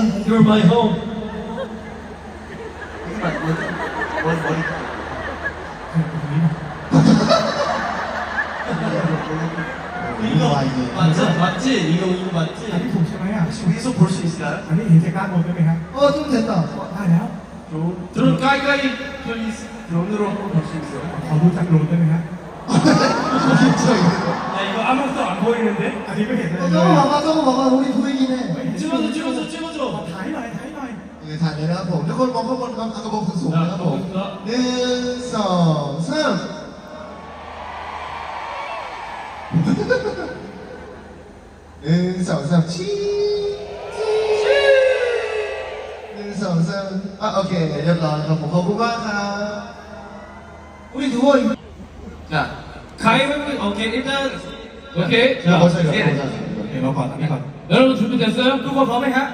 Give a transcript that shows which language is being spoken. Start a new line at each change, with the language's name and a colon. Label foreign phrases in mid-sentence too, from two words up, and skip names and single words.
English: You're my home.
Thai: นี่ก็
Korean: 맞지? 이거 맞지?
Thai: อันนี้ถูกใช่ไหมอ่ะ
Korean: 위에서 볼 수 있어요?
Thai: อันนี้เห็นจากด้านบนได้ไหมครับ
Korean: 좀 됐다
Thai: ได้แล้ว
Korean: 드론 가까이 플리즈. 드론으로 한번 볼 수 있어요.
Thai: ขอดูจากโดรนได้ไหมครับ
Korean: 진짜 이거 야 이거 아무것도 안 보이는데?
Thai: อันนี้ไม่เห็นเลย
Korean: 저거 봐봐 저거 봐봐 우리 보이긴 해 찍어줘 찍어줘 찍어줘.
Thai: ถ่ายหน่อยถ่ายหน่อย
Korean: 네, 다 내려가고 이걸 뭐 한번 아까 먹은 소 자, 하고 먹겠습니다. 1, 2, 3 1, 2, 3 치 1, 2, 3 아 오케이
Thai: เรียบร้อยครับผมขอบคุณมากครับ
Korean: 우리 누워 자 가위바위보 오케이 일단 오케이 자 네.
Thai: เดี๋ยวเราก่อนอันนี้ก่อน
Korean: 여러분 준비됐어요?
Thai: ทุกคนพร้อมไหมครับ